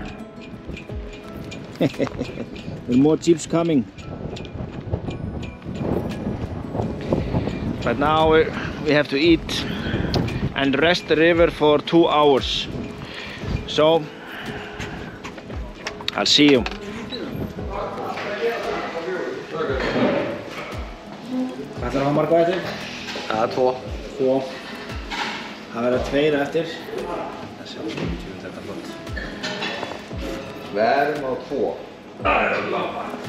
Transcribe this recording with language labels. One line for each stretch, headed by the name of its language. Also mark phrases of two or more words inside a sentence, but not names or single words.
English: There are more jeeps coming. But now we have to eat and rest the river for 2 hours. So I'll see you.
Icelandic: Hvað ætlar að hafa marga eftir? Það 2. 2. Það verða 2 eftir. Það sjá þetta flott. Við erum á 2. Það er lága.